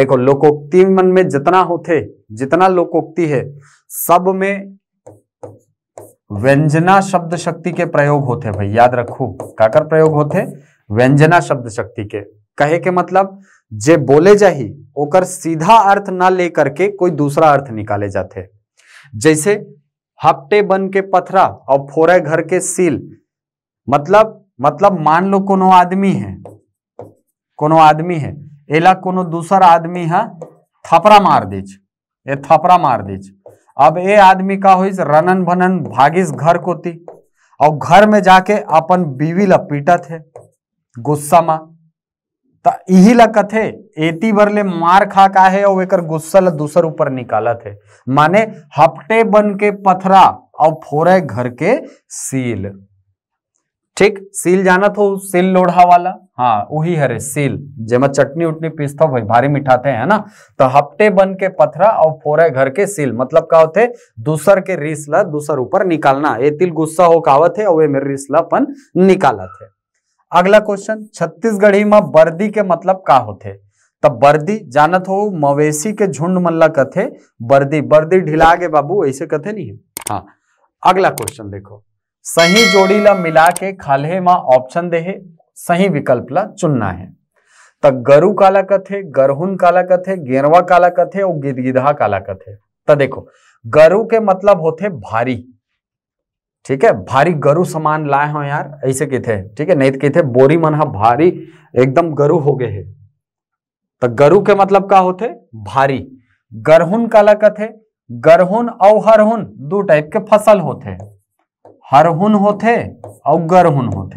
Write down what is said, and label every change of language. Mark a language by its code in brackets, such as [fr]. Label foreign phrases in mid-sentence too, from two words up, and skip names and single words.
[hne] देखो लोकोक्ति मन में जितना होते, जितना लोकोक्ति है सब में व्यंजना शब्द शक्ति के प्रयोग होते भाई, याद रखो काकर प्रयोग होते? व्यंजना शब्द शक्ति के। कहे के मतलब जे बोले जाही ओकर सीधा अर्थ ना लेकर के कोई दूसरा अर्थ निकाले जाते। जैसे हपटे बन के पथरा और फोरे घर के सील, मतलब मान लो कोनो आदमी है, कोनो आदमी है, एला कोनो दूसरा आदमी है थपरा मार दीज, ये थपरा मार दीज। अब ए आदमी का होइस रनन भनन भागिस घर कोती, और घर में जाके अपन बीवी ला पीटत है गुस्सा में, तो यही ला कथे एती बर ले मार खा का है और एकर गुस्सा ला दूसर ऊपर निकालत है। माने हफ्ते बन के पथरा और फोरे घर के सील। ठीक, सील जानत हो, सील लोढ़ा वाला, हाँ वही हरे सील, जेमा चटनी उटनी पीसता भाई भारी मिठाते हैं ना। तो हफ्ते बन के पथरा और फोरे घर के सील मतलब का होते दूसर के रिस ला दूसर ऊपर निकालना। ए तिल गुस्सा हो कावत है और वे मेरे रिस ला अपन निकालत है। अगला क्वेश्चन, छत्तीसगढ़ी में बर्दी के मतलब का होते? तब बर्दी जानत हो मवेशी के झुंड मन ला कथे बर्दी। बर्दी ढिला गे बाबू ऐसे कथे नहीं है। हाँ, अगला क्वेश्चन देखो, सही जोड़ी ला मिला के खाल्हे में ऑप्शन दे है, सही विकल्प ला चुनना है। तो गरु काला कथे, गरहुन काला कथे, गेरवा काला कथे और गिदगिधा काला कथे। तो देखो गरु के मतलब होते भारी, ठीक है, भारी गरु सामान लाए हो यार ऐसे कहते, ठीक है, नहीं तो कहते बोरी मन हा भारी एकदम गरु हो गए है। तो गरु के मतलब का होते भारी। गरहुन काला कथे, गरहुन और हरहुन दो टाइप के फसल होते, हरहुन होते और गरहुन होते।